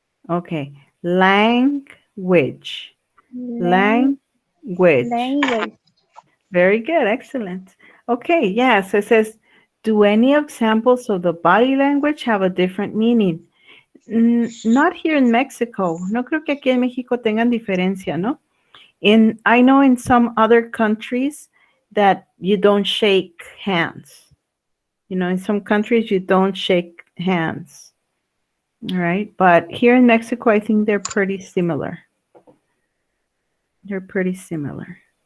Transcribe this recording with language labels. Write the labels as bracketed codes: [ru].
[en] Okay. Language. Language. Language. Very good. Excellent. Okay. Yeah. So it says, do any examples of the body language have a different meaning? Not here in Mexico. [es] No creo que aquí en México tengan diferencia, ¿no? [en] I know in some other countries that you don't shake hands. You know, in some countries you don't shake hands. All right. But here in Mexico, I think they're pretty similar. They're pretty similar.